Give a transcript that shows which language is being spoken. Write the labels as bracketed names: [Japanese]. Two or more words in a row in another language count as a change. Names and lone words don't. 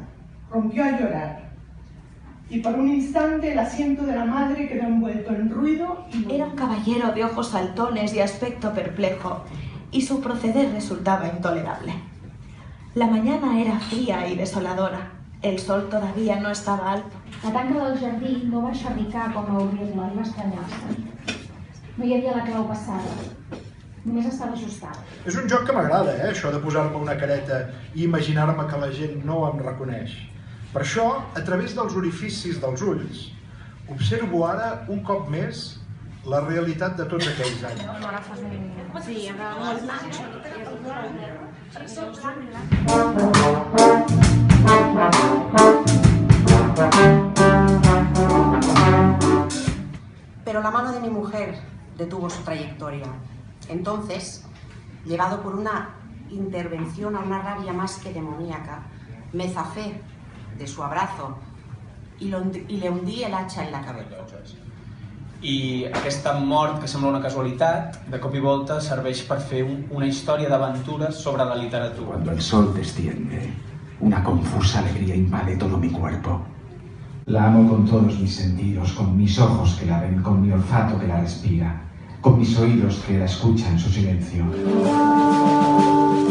[Spanish] Rompió a llorar. Y por un instante el asiento de la madre quedó envuelto en ruido y... Era un caballero de ojos saltones y aspecto perplejo, y su proceder resultaba intolerable. La mañana era fría y desoladora. El sol todavía no estava alto. [Catalan] La tanca del jardí no va xerricar com a obrir-la i va estranyar-se. No hi havia la clau passada. Només estava ajustada. És un joc que m'agrada, això de posar-me una careta i imaginar-me que la gent no em reconeix. Per això, a través dels orificis dels ulls, observo ara un cop més la realitat de tots aquells anys. Sí, [Spanish] Pero la mano de mi mujer detuvo su trayectoria. Entonces, llevado por una intervención a una rabia más que demoníaca, me zafé de su abrazo y le hundí el hacha en la cabeza. [Catalan] I aquesta mort, que sembla una casualitat, de cop i volta serveix per fer una història d'aventures sobre la literatura. [Spanish] Cuando el sol desciende, una confusa alegría invade todo mi cuerpo. La amo con todos mis sentidos, con mis ojos que la ven, con mi olfato que la respira, con mis oídos que la escuchan en su silencio.